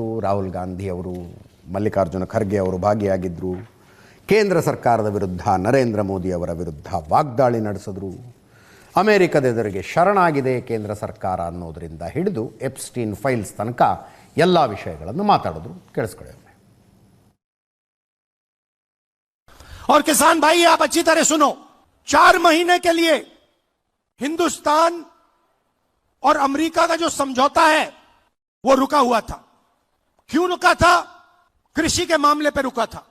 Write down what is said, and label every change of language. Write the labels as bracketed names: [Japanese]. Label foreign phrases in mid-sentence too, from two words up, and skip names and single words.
[Kannada] ರಾಹುಲ್ ಗಾಂಧಿ ಅವರು, ಮಲ್ಲಿಕಾರ್ಜುನ ಖರ್ಗೆ ಅವರು ಭಾಗಿಯಾಗಿದ್ದರು. ಕೇಂದ್ರ ಸರ್ಕಾರದ ವಿರುದ್ಧ, ನರೇಂದ್ರ ಮೋದಿ ಅವರ ವಿರುದ್ಧ ವಾಗ್ದಾಳಿ ನಡೆಸಿದ್ರು. ಅಮೆರಿಕದ ಎದುರಿಗೆ ಶರಣಾಗಿದೆ ಕೇಂದ್ರ ಸರ್ಕಾರ ಅನ್ನೋದರಿಂದ ಹಿಡಿದು ಎಪ್ಸ್ಟೀನ್ ಫೈಲ್ಸ್ ತನಕ ಎಲ್ಲ ವಿಷಯಗಳನ್ನು ಮಾತಾಡಿದ್ರು. ಕೇಳಿಸ್ಕೊಳ್ಳಿ. [Hindi] और किसान भाई आप अच्छी तरह सुनो, 4 महीने के लिए हिंदुस्तान और अमेरिका का जो समझौता है वो रुका हुआ था. क्यों रुका था? कृषि के मामले पर रुका था.